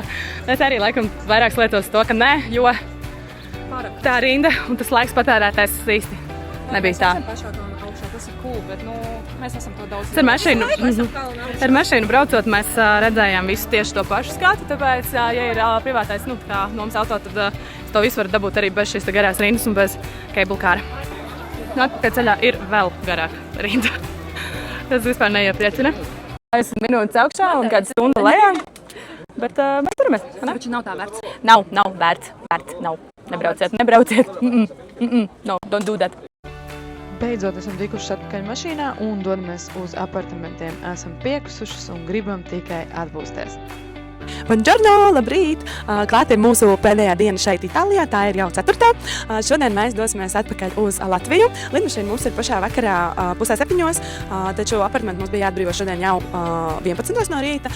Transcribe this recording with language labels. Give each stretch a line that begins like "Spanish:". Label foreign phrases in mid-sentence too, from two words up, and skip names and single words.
Latvian: Es arī laikam vairāk lietos to, ka nē, jo tā rinda un tas laiks patērētais īsti nebija tā. Tas ir cool, bet mēs esam to daudz. Ar mašīnu braucot, mēs redzējām visu tieši to pašu skatu, tāpēc, ja ir privātais, kā nomas auto, tad to visu var dabūt arī bez šīs garās rindas un bez
English: cable car.
Latvian: Atpakaļ ceļā ir vēl garāka rinda. Tas vispār neiepriecina. 10 minūtes augšā un kādu stundu lejā, bet turamies. Taču nav tā vērts. Nav vērts. Nav. Nebrauciet.
English: No, don't do that.
Latvian: Beidzot esam tikušas atpakaļ mašīnā un dodamies uz apartamentiem. Esam piekusušas un gribam tikai atpūsties. Buongiorno, labrīt! Klāt ir mūsu pēdējā diena šeit Itālijā, tā ir jau 4. Šodien mēs dosimies atpakaļ uz Latviju. Lidmašīna mums ir pašā vakarā 6:30, taču apartamentu mums bija jāatbrīvo šodien jau 11 no rīta.